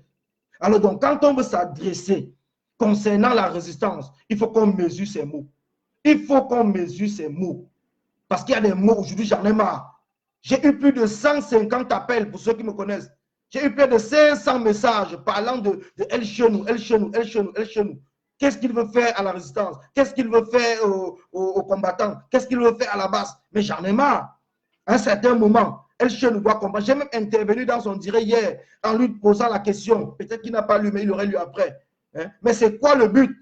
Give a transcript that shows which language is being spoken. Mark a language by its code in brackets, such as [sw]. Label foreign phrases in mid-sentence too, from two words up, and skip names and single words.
[fr] Alors donc, quand on veut s'adresser concernant la résistance, il faut qu'on mesure ces mots. Il faut qu'on mesure ces mots. Parce qu'il y a des mots, aujourd'hui, j'en ai marre. J'ai eu plus de 150 appels, pour ceux qui me connaissent. J'ai eu plus de 500 messages parlant de El Chenou, El Chenou, El Chenou, El Chenou. Qu'est-ce qu'il veut faire à la résistance? Qu'est-ce qu'il veut faire aux combattants? Qu'est-ce qu'il veut faire à la base? Mais j'en ai marre. À un certain moment, El Chenou doit combattre. J'ai même intervenu dans son direct hier en lui posant la question. Peut-être qu'il n'a pas lu, mais il aurait lu après. Hein? Mais c'est quoi le but?